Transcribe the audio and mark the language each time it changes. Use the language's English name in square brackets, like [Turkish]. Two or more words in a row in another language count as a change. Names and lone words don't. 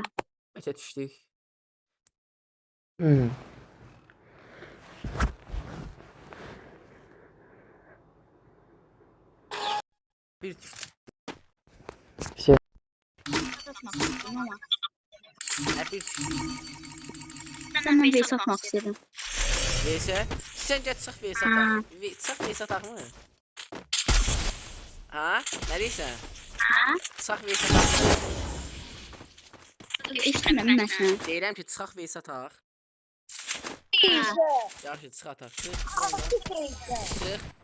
[Azerbaijani] Neçə düşdük? Bir düşdük. Şey. Bir düşdük. [Turkish] Sen ben VS atmak istedim. [Azerbaijani] VS? Sən gəl çıx VS ataq. Çıx VS ataq mı? Ha? Nə deyirsən? Çıx VS ataq. İstəmirəm mən səni. Deyirəm ki, çıxaq VS ataq. Yaxşı, çıx ataq. Çıx.